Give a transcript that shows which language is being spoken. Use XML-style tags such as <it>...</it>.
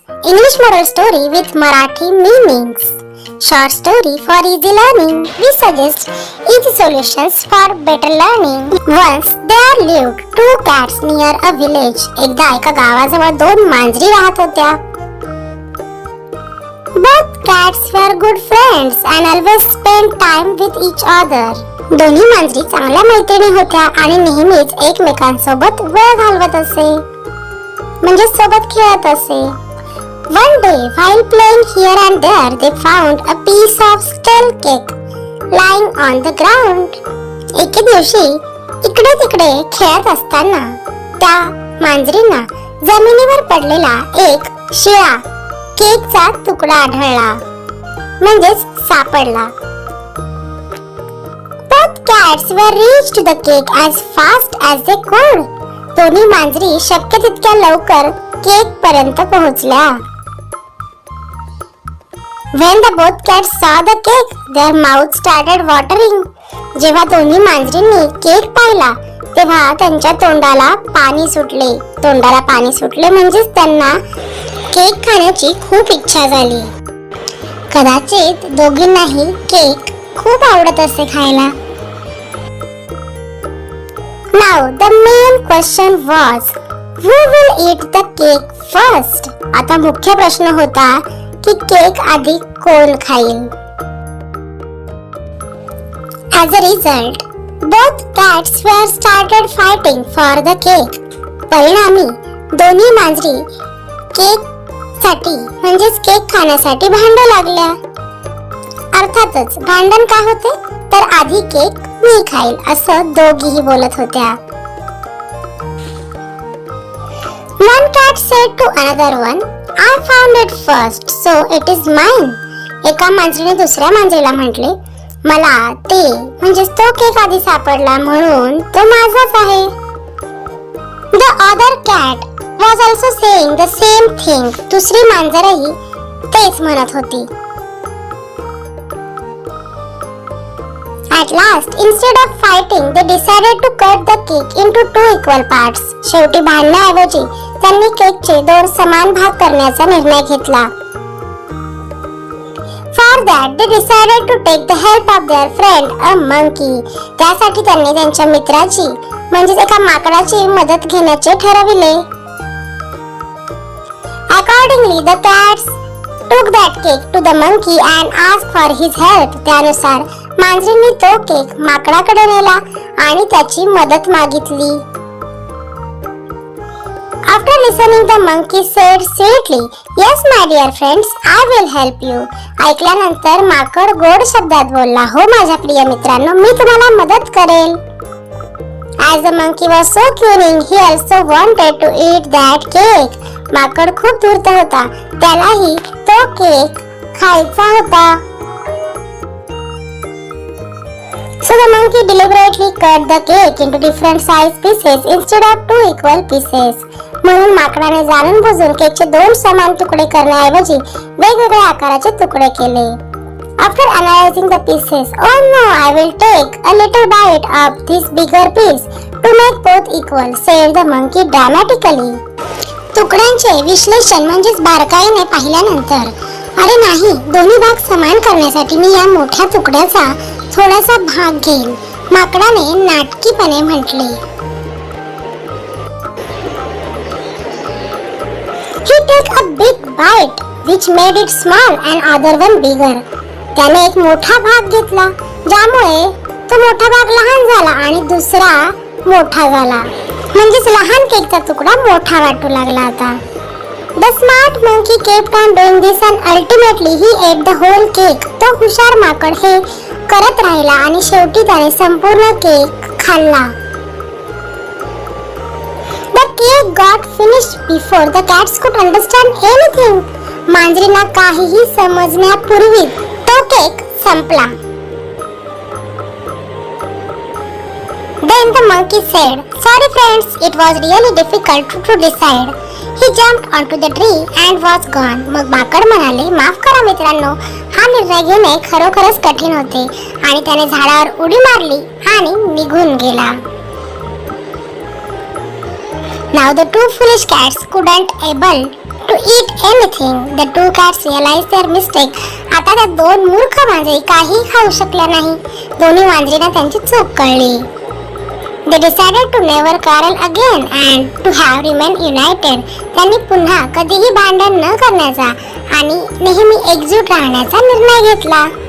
<mr>English</mr> <en>moral story with Marathi meanings. Short story for easy learning. We suggest easy solutions for better learning. Once there lived two cats near a village.</en> <mr>एकदा एका गावाजवळ दोन मांजरी राहत होत्या.</mr> <en>Both cats were good friends and always spent time with each other.</en> <mr>दोन्ही मांजरी चांगल्या मैत्रिणी होत्या आणि नेहमीच एकमेकांसोबत वेळ घालवत असे, म्हणजे सोबत खेळत असे.</mr> <en>One day, while playing here and there, they found a piece of stale cake lying on the ground.</en> <mr>एके दिवशी इकडे तिकडे खेळत असताना त्या मांजरींना जमिनीवर पडलेला एक शिळा केकचा तुकडा आढळला, म्हणजेच सापडला.</mr> <en>Both cats were reached the cake as fast as they could.</en> <mr>दोन्ही मांजरी शक्य तितक्या लवकर केक पर्यंत पोहोचल्या.</mr> <en>When the both cats saw the cake, their mouths started watering.</en> <mr>जेव्हा दोन्ही मांजरींनी केक पाहिला तेव्हा त्यांच्या तोंडाला पाणी सुटले म्हणजेच त्यांना केक खाण्याची खूप इच्छा झाली. कदाचित दोघींनाही केक खूप आवडत असे खायला.</mr> <en>Now the main question was, who will eat the cake first?</en> <mr>आता मुख्य प्रश्न होता की केक आधी कोण खाईल. As a result, both cats were started fighting for the cake. परिणामी दोन्ही मांजरी केक साठी म्हणजेच केक खाण्यासाठी भांडू लागल्या. अर्थातच भांडण का होते तर आधी केक मी खाईल असं दोघीही बोलत होत्या.</mr> <en>One cat said to another one, I found it first, so it is mine.</en> <mr>एका मांजरीने दुसऱ्या मांजरीला म्हटले, मला ते म्हणजेच तो केक आधी सापडला म्हणून तो माझाच आहे.</mr> <en>The other cat was also saying the same thing.</en> <mr>दुसरी मांजरही तेच म्हणत होती.</mr> <en>At last, instead of fighting, they decided to cut the cake into two equal parts.</en> <mr>शेवटी भांडण्याऐवजी त्यांनी केकचे दोन समान भाग करण्याचा निर्णय घेतला.</mr> <en>For that, they decided to take the help of their friend, a monkey.</en> <mr>त्यासाठी त्यांनी त्यांच्या मित्राची म्हणजेच एका माकडाची मदत घेण्याचे ठरविले.</mr> <en>Accordingly, the cats took that cake to the monkey and asked for his help.</en> <mr>त्यानुसार मांजरींनी तो केक माकडाकडे नेला आणि त्याची मदत मागितली.</mr> <en>After listening, the monkey said sweetly, "Yes, my dear friends, I will help you."</en> <mr>ऐकल्यानंतर माकड गोड शब्दात बोलला, हो माझ्या प्रिय मित्रांनो, मी तुम्हाला मदत करेल.</mr> <en>As the monkey was so cunning, he also wanted to eat that cake.</en> <mr>माकड खूप धूर्त होता, त्यालाही तो केक खायचा होता.</mr> <en>So the monkey deliberately cut the cake into different size pieces instead of two equal pieces.</en> <mr>म्हणून माकडाने जाणून बुजून केकचे दोन समान तुकडे करण्याऐवजी वेगवेगळ्या आकाराचे तुकडे केले.</mr> <en>After analyzing the pieces, oh no, I will take a little bite of this bigger piece to make both equal, said the monkey dramatically.</en> <mr>तुकड्यांचे विश्लेषण म्हणजेच बारकाईने पाहिल्यानंतर, अरे नाही, दोन्ही भाग समान करण्यासाठी मी या मोठ्या तुकड्याचा थोडासा भाग घेईन, माकडाने नाटकीपणे म्हटले.</mr> <en>He took a big bite, which made it small and other one bigger.</en> <mr>त्याने एक मोठा भाग घेतला, ज्यामुळे तो मोठा भाग लहान झाला आणि दुसरा मोठा झाला, म्हणजेच लहान केकचा तुकडा मोठा वाटू लागला आता.</mr> <en>The smart monkey kept on doing this and ultimately he ate the whole cake.</en> <mr>तो हुशार माकड हे करत राहिला आणि शेवटी त्याने संपूर्ण केक खाल्ला.</mr> <en>cake got finished before the cats could understand anything.</en> <mr>मांजरीला काहीही समजण्यापूर्वी तो केक संपला.</mr> <en>Then the monkey said, "Sorry friends, it was really difficult to decide." He jumped onto the tree and was gone.</en> <mr>मग माकड म्हणाले, माफ करा मित्रांनो, हा निर्णय घेणे खरोखरच कठीण होते. आणि त्याने झाडावर उडी मारली आणि निघून गेला.</mr> <en>Now the two foolish cats couldn't able to eat anything. The two cats realized their mistake.</en> <mr>आता त्या दोन मूर्ख मांजरी काही खाऊ शकल्या नाही. दोन्ही मांजरींना त्यांची चूक कळली.</mr> <en>They decided to never quarrel again and to have remain united.</en> <mr>त्यांनी पुन्हा कधीही भांडण न करण्याचा आणि नेहमी एकजूट राहण्याचा निर्णय घेतला.</mr>